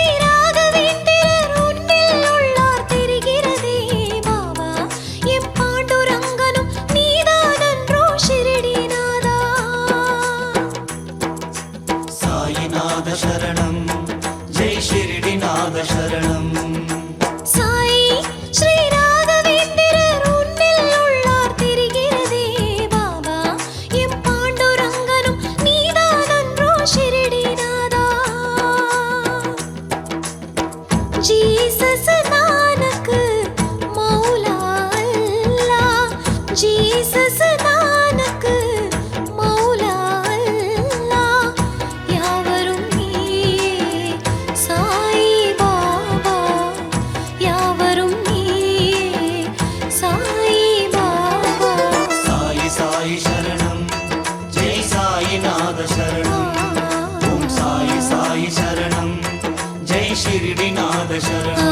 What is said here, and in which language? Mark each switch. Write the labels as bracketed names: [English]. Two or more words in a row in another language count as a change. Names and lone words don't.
[Tamil] ராகவேந்திரர் உன்னில் உள்ளார் தெரிகிறதே பாபா எம் பாண்டுரங்கனும் நீதானன்றோ ஷிரடிநாதா [Sanskrit] साईनाथ शरणं जय शिरडीनाथ शरणं [Tamil] சாய் ஸ்ரீ ராகவேந்திரர் உன்னில் உள்ளார் தெரிகிறதே பாபா எம் பாண்டுரங்கனும் நீதானன்றோ ஷிரடிநாதா ஜீசஸ் நானக் மௌலா அல்லாஹ் ஜீசஸ் நானக் மௌலா அல்லாஹ் யாவரும் நீயே சாய் பாபா யாவரும் நீயே சாய் பாபா [Sanskrit] साई साई शरणं जय साईनाथ शरणं ओम साई साई शरणं जय शिरडीनाथ शरणं